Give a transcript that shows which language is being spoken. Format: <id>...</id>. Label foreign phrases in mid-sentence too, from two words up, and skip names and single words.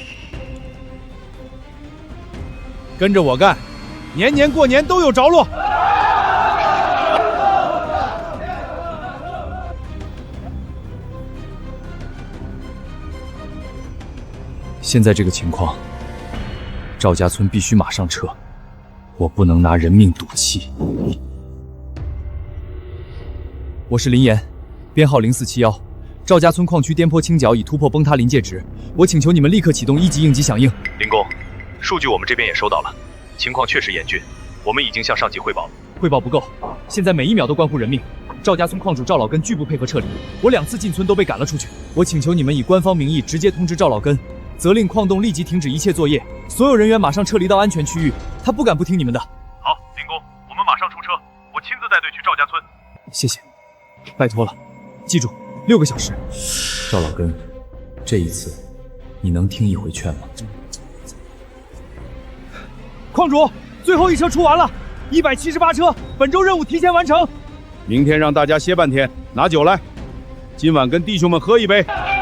<zh>跟着我幹，年年過年都有着落。现在这个情况，赵家村必須馬上撤，我不能拿人命賭氣。我是林岩，編號0471，趙家村礦區顛簸傾角已突破崩塌臨界值，我請求你們立刻啟動1級應急響應。林公，數據我們這邊也收到了，情況確實嚴峻，我們已經向上級匯報了。匯報不夠，現在每1秒都關乎人命。趙家村礦主趙老根拒不配合撤離，我2次進村都被趕了出去。我請求你們以官方名義直接通知趙老根，責令礦洞立即停止一切作業，所有人員馬上撤離到安全區域。他不敢不聽你們的。好，林公，我們馬上出車，我親自帶趙家村。謝謝，拜托了，记住，6个小时。趙老根，这一次你能听一回劝吗？矿主，最后一车出完了，178车，本周任務提前完成。明天让大家歇半天，拿酒来，今晚跟弟兄们喝一杯。</zh>